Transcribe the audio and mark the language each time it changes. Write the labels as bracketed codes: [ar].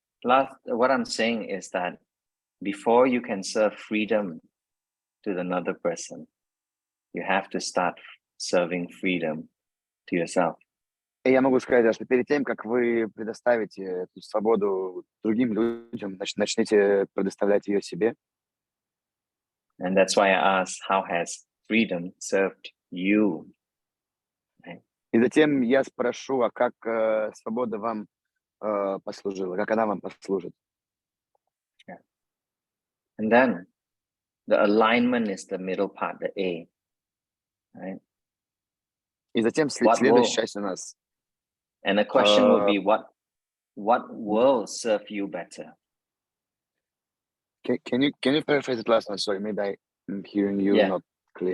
[en] What I'm saying is that before you can serve freedom to another person, you have to start serving freedom to yourself. [ru] И я могу сказать, что перед тем, как вы предоставите эту свободу другим людям, начните предоставлять ее себе. [en] And that's why I asked, how has freedom served you? [ru] И затем я спрошу, а как свобода вам послужила, как она вам послужит? [en] Yeah. And then the alignment is the middle part, the A. Right? [ru] И затем следующая часть у нас. [en] And the question would be, what will serve you better? Can you paraphrase it last one? Sorry, maybe I'm hearing you not clear.